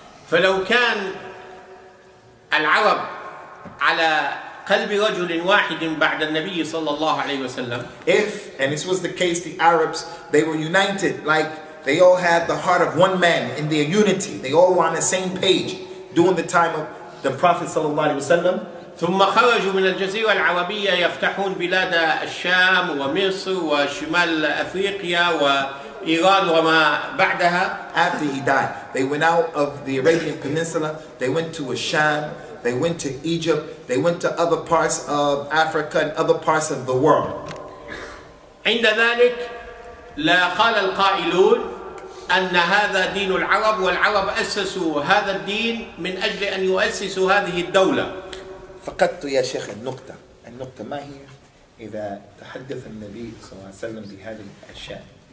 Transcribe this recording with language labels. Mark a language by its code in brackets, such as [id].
[ar] فلو كان العرب على قلب رجل واحد بعد النبي صلى الله عليه وسلم. [en] If, and this was the case, the Arabs, they were united, like they all had the heart of one man in their unity. They all were on the same page during the time of the Prophet sallallahu alaihi wasallam. [ar] ثم خرجوا من الجزيرة العربية يفتحون بلاد الشام ومصر وشمال أفريقيا وإيران وما بعدها. [en] After he died, they went out of the Arabian Peninsula. They went to Sham. They went to Egypt. They went to other parts of Africa and other parts of the world. [ar] عند ذلك لا قال القائلون أن هذا دين العرب والعرب أسسوا هذا الدين من أجل أن يؤسسوا هذه الدولة. فقدت يا شيخ النقطة ما هي إذا تحدث النبي صلى الله عليه وسلم بهذه الأشياء.